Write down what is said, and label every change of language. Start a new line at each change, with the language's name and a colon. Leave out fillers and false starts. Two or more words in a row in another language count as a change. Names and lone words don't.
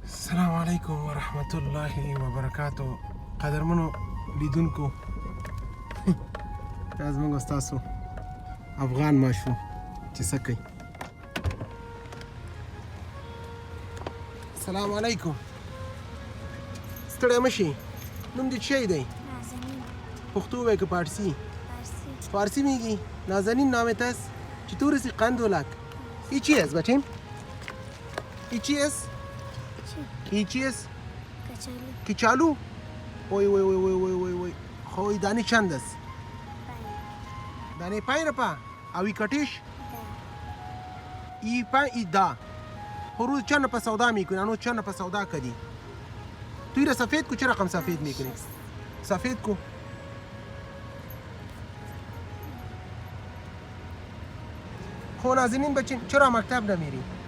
Arabic: السلام علیکم ورحمت الله وبرکاتو.
Pashto: قدرمنو لیدونکو، دا زموږ ستاسو افغان ماشوم چې څه کوي.
Arabic: السلام علیکم.
Pashto: ستړی مه شي. نوم دې څه دی؟ نازنین. پښتو وایي که پارسي؟
Persian: فارسی میگی؟ نازنین نامت است؟ چطور است قند و لک؟ این چی است بچیم؟ این چی است؟ این چی است؟ کچالو. کچالو؟ وای وای وای وای وای وای وای. خو این دانه چند است؟ دانه 5 روپا. او این کٹیش؟ ای 5 ای 10. خو روز چند پا سودا میکنی؟ انو چند پا سودا کردی؟ توی را سفید کو چه رقم سفید میکنی؟ سفید کو. خو نازنین بچین چرا مکتب نمیری؟